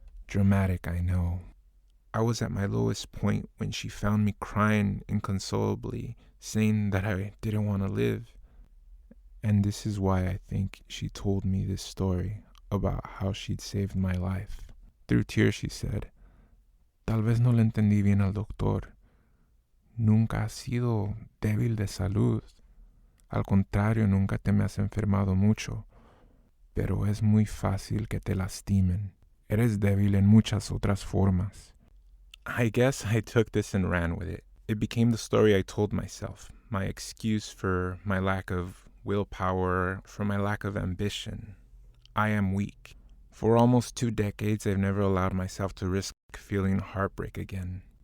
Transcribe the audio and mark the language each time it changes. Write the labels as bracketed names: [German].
[English] Dramatic, I know. I was at my lowest point when she found me crying inconsolably, saying that I didn't want to live. And this is why I think she told me this story about how she'd saved my life. Through tears she said, [Spanish] "Tal vez no le entendí bien al doctor. Nunca has sido débil de salud. Al contrario, nunca te me has enfermado mucho. Pero es muy fácil que te lastimen. Eres débil en muchas otras formas." [English] I guess I took this and ran with it. It became the story I told myself, my excuse for my lack of willpower, for my lack of ambition. I am weak. For almost 2 decades, I've never allowed myself to risk feeling heartbreak again.